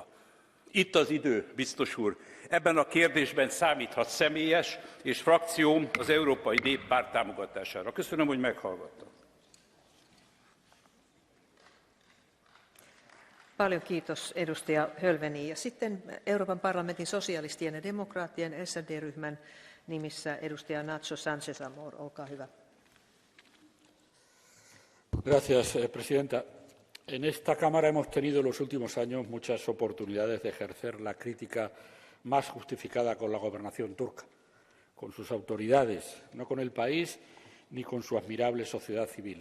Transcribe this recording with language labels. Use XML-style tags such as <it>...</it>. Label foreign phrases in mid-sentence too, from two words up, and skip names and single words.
<hu>Itt az idő, biztos úr, ebben a kérdésben számíthat személyes és frakcióm az Európai Néppárt támogatására. Köszönöm, hogy meghallgattak.</hu> <fi>Paljon kiitos edustaja Hölveni. Ja sitten Euroopan parlamentin sosialistien ja demokraattien SD-ryhmän nimissä edustaja Nacho Sánchez Amor. Olkaa hyvä.</fi> <es>Gracias, presidenta. En esta Cámara hemos tenido en los últimos años muchas oportunidades de ejercer la crítica más justificada con la gobernación turca, con sus autoridades, no con el país ni con su admirable sociedad civil.</es>